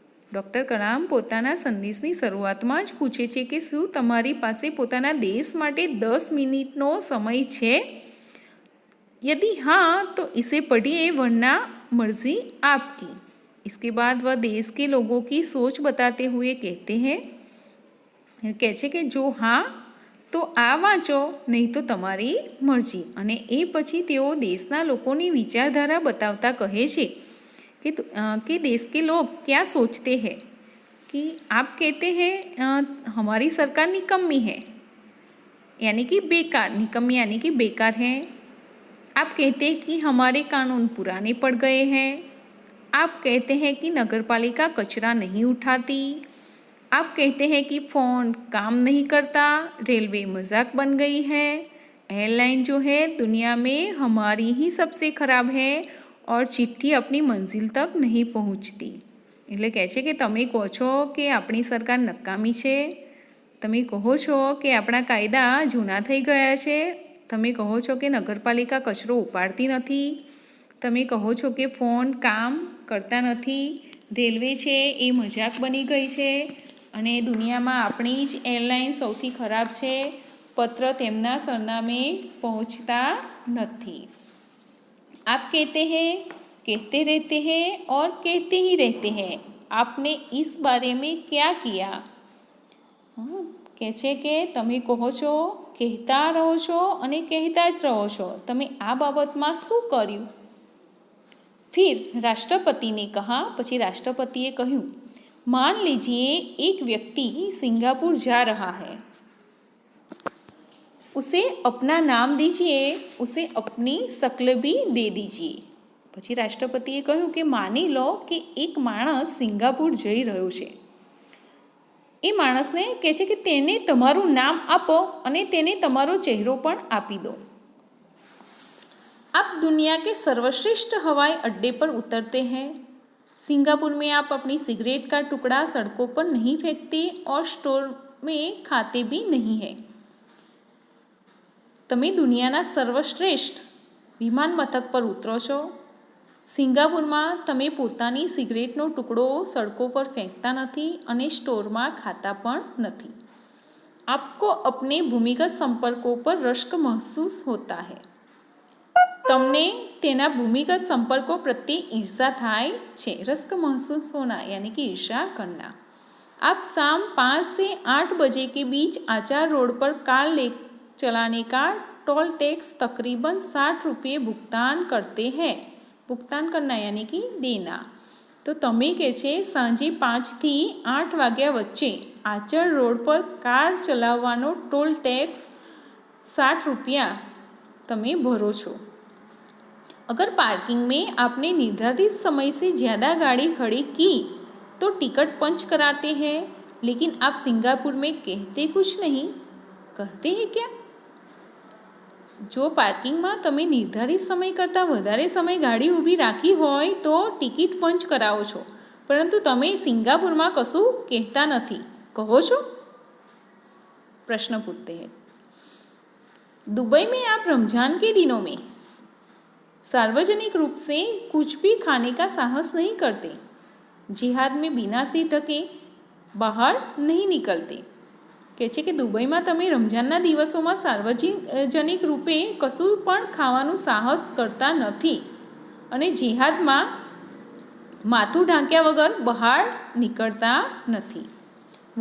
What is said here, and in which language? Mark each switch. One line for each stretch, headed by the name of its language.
Gujarati: Doctor Kalam પોતાના સંદેશની શરૂઆતમાં જ પૂછે છે કે શું તમારી પાસે પોતાના દેશ માટે 10 મિનિટનો સમય છે?
Hindi: यदि हाँ तो इसे पढ़िए, वरना मर्जी आपकी। इसके बाद वह देश के लोगों की सोच बताते हुए कहते हैं,
Gujarati: કહે છે કે જો હા તો આ વાંચો, નહીં તો તમારી મરજી। અને એ પછી તેઓ દેશના લોકોની વિચારધારા બતાવતા કહે
Hindi: છે कि देश के लोग क्या सोचते हैं, कि आप कहते हैं हमारी सरकार निकम्मी है, यानी कि बेकार, निकम्मी यानी कि बेकार है। आप कहते हैं कि हमारे कानून पुराने पड़ गए हैं। आप कहते हैं कि नगरपालिका कचरा नहीं उठाती। आप कहते हैं कि फ़ोन काम नहीं करता, रेलवे मजाक बन गई है, एयरलाइन जो है दुनिया में हमारी ही सबसे ख़राब है और चिट्ठी अपनी मंजिल तक नहीं पहुँचती।
Gujarati: એટલે કહે છે કે તમે કહો છો કે આપણી સરકાર નકામી છે, તમે કહો છો કે આપણા કાયદા જૂના થઈ ગયા છે, તમે કહો છો કે નગરપાલિકા કચરો ઉપાડતી નથી, તમે કહો છો કે ફોન કામ કરતા નથી, રેલવે છે એ મજાક બની ગઈ છે અને દુનિયામાં આપણી જ એરલાઇન સૌથી ખરાબ છે, પત્ર તેમના સરનામે પહોંચતા નથી।
Hindi: आप कहते हैं, कहते रहते हैं और कहते ही रहते हैं, आपने इस बारे में क्या किया?
Gujarati: કહે છે કે તમે કહો છો, કહેતા રહો છો અને કહેતા જ રહો છો, તમે આ બાબતમાં શું કર્યું?
Hindi: फिर राष्ट्रपति ने कहा,
Gujarati: પછી રાષ્ટ્રપતિએ કહ્યું,
Hindi: मान लीजिए एक व्यक्ति सिंगापुर जा रहा है, उसे अपना नाम दीजिए, उसे अपनी शक्ल भी दे दीजिए।
Gujarati: પછી રાષ્ટ્રપતિએ કહ્યું કે માની લો કે એક માણસ સિંગાપુર જઈ રહ્યો છે, એ માણસને કહે છે કે તેને તમારું નામ આપો અને તેને તમારો ચહેરો પણ આપી દો।
Hindi: आप दुनिया के सर्वश्रेष्ठ हवाई अड्डे पर उतरते हैं, सिंगापुर में आप अपनी सिगरेट का टुकड़ा सड़कों पर नहीं फेंकते और स्टोर में खाते भी नहीं हैं।
Gujarati: તમે દુનિયાના સર્વશ્રેષ્ઠ વિમાન મથક પર ઉતરો છો, સિંગાપુરમાં તમે પોતાની સિગરેટનો ટુકડો સડકો પર ફેંકતા નથી અને સ્ટોરમાં ખાતા પણ નથી।
Hindi: आपको अपने भूमिगत संपर्कों पर रश्क महसूस होता है।
Gujarati: તમને તેના ભૂમિગત સંપર્કો પ્રત્યે ઈર્ષા થાય છે।
Hindi: रश्क महसूस होना यानी कि ईर्षा करना। आप शाम 5 से 8 बजे के बीच आचार रोड पर कार ले चलाने का टोल टैक्स तकरीबन 60 रुपये भुगतान करते हैं। भुगतान करना यानी कि देना। तो
Gujarati: તમે કે છે સાંજે 5 થી 8 વાગ્યા વચ્ચે આચર રોડ પર કાર ચલાવવાનો ટોલ ટેક્સ 60 रुपया તમે ભરો છો।
Hindi: अगर पार्किंग में आपने निर्धारित समय से ज़्यादा गाड़ी खड़ी की तो टिकट पंच कराते हैं, लेकिन आप सिंगापुर में कहते कुछ नहीं। कहते हैं क्या? जो पार्किंग में
Gujarati: તમે નિર્ધારિત સમય કરતાં વધારે સમય ગાડી ઊભી રાખી હોય તો ટિકિટ પંચ કરાવો છો, પરંતુ તમે સિંગાપુરમાં કશું કહેતા નથી, કહો છો?
Hindi: प्रश्न पूछते हैं। दुबई में आप रमज़ान के दिनों में सार्वजनिक रूप से कुछ भी खाने का साहस नहीं करते। जिहाद में बिना सिर ढके બહાર નહીં નિકલતે।
Gujarati: કહે છે કે દુબઈમાં તમે રમઝાનના દિવસોમાં સાર્વજનિક રૂપે કશું પણ ખાવાનું સાહસ કરતા નથી અને જિહાદમાં માથું ઢાંક્યા વગર બહાર નીકળતા નથી।